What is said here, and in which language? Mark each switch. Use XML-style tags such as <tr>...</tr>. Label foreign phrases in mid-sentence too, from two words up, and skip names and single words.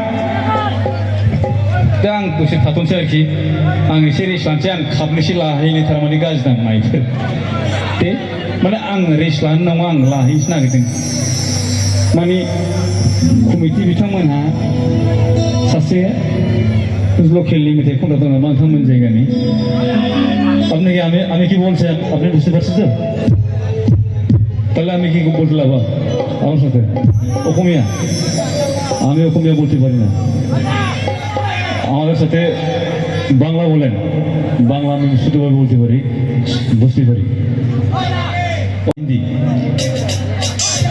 <brx>दा आं दसे थाथ'नोसै आरोखि आं एसे रेस्ट लानोसै आं खाबनोसै लाहैनो थारमाने गाज्रि दां माइफोर दे माने आं रेस्ट लानो नङा आं लाहैनोसो नागिरदों माने कमिटि बिथांमोनहा सासे लोकेलनि मेथाइ खनग्रा दं नामा नोंथांमोन जायगानि</brx> <bn>আমি কি বলছেন আপনি বুঝতে পারছেন তো তাহলে আমি কি বলতে লাভ আমার সাথে অসমীয়া আমি অসমীয়া বলতে পারি না আমাদের সাথে বাংলা বলেন বাংলা আমি শুদ্ধভাবে বলতে পারি বুঝতে পারি হিন্দি</bn>